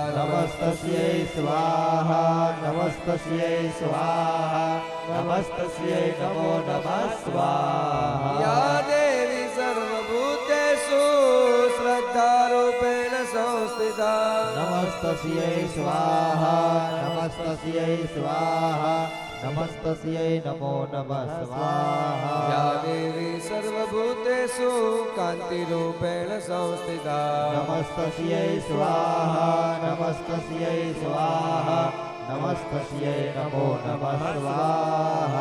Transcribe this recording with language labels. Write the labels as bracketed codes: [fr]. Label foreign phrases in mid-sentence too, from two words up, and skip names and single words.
[sa] नमस्तस्यै स्वाहा नमस्तस्यै स्वाहा नमस्तस्यै नमो नमः स्वाहा या देवी सर्वभूतेषु श्रद्धारूपेण संस्थिता नमस्तस्यै स्वाहा नमस्तस्यै स्वाहा नमस्तस्यै नमो नमः स्वाहा या देवी सर्वभूतेषु कान्तिरूपेण संस्थिता नमस्तस्यै स्वाहा नमस्तस्यै स्वाहा नमस्तस्यै नमो नमः स्वाहा